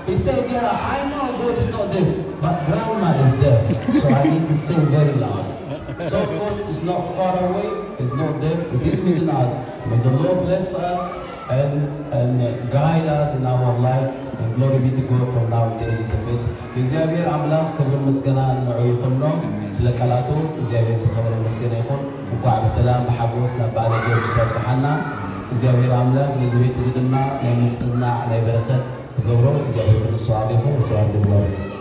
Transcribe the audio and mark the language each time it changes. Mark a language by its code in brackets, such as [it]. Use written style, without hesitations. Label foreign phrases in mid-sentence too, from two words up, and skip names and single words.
[en] He said, yeah, I know God is not deaf, but grandma is deaf, so I need to sing very loud. So God is not far away, He's not deaf, it is within us. May the Lord bless us and guide us in our life, and glory be to God from now to ages of age. [ti] እግዚአብሔር አምላክ ክብር ምስጋና ንዑ ይኹኖ ስለ ቃላቱ እግዚአብሔር ዝኸበረ ምስጋና ይኹን። እንኳዕ ብሰላም ብሓጎስ ናብ በዓለ ጊዮርጊስ ኣብፅሓና እግዚአብሔር አምላክ ነዚ ቤት እዚ ድማ ናይ ምፅናዕ ናይ በረኸት ክገብሮ እግዚአብሔር ቅዱስ ተዋህዶ ይኹን። [gez] ስብሐት ለእግዚአብሔር።